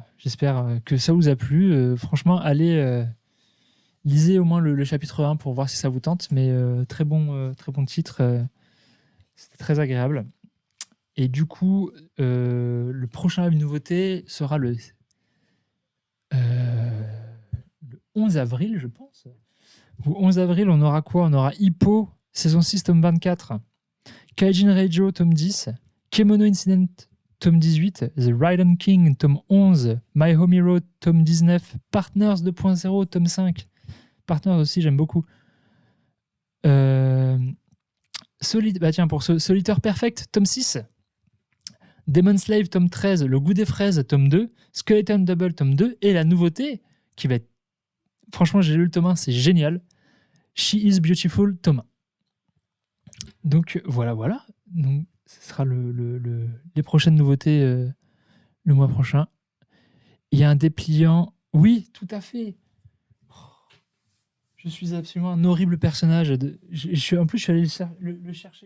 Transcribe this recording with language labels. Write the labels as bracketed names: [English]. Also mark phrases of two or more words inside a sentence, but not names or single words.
[French] J'espère que ça vous a plu. Franchement, allez, lisez au moins le chapitre 1 pour voir si ça vous tente, mais très bon titre. C'était très agréable. Et du coup, le prochain live nouveauté sera le 11 avril, je pense. Au 11 avril, on aura quoi? On aura Hippo, saison 6, tome 24. Kaijin Reijo, tome 10. Kemono Incident, tome 18. The Raiden King, tome 11. My Home Hero, tome 19. Partners 2.0, tome 5. Partners aussi, j'aime beaucoup. Pour Solitaire Perfect, tome 6. Demon Slave, tome 13. Le Goût des Fraises, tome 2. Skeleton Double, tome 2. Et la nouveauté, qui va être... Franchement, j'ai lu le tome 1, c'est génial. She is Beautiful Thomas. Donc voilà. Donc ce sera les prochaines nouveautés le mois prochain. Il y a un dépliant. Oui, tout à fait. Je suis absolument un horrible personnage. En plus, je suis allé le chercher.